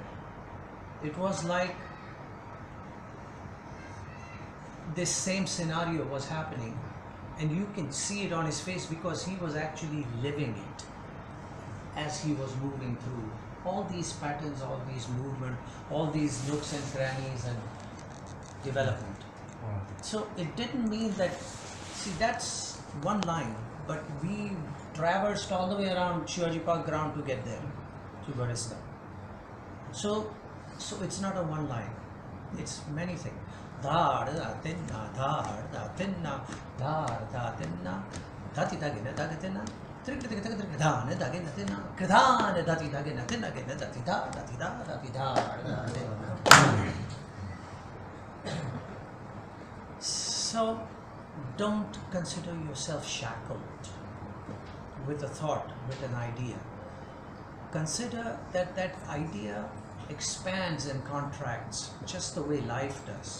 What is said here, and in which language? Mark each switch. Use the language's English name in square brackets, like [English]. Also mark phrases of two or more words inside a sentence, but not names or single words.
[English] It was like this same scenario was happening, and you can see it on his face because he was actually living it as he was moving through all these patterns, all these movement, all these nooks and crannies and development. So it didn't mean that, see, that's one line, but we traversed all the way around Shivaji Park ground to get there, to Barista. So it's not a one line, it's many things. Dhar da tinna, dhar da tinna, dhar da tinna, dhati dagina dagatina, dhana dagina tinna, kridhana dhati dagina tinna, dhati da, dhati da, dhati da, dhati da. So don't consider yourself shackled with a thought, with an idea. Consider that that idea expands and contracts just the way life does.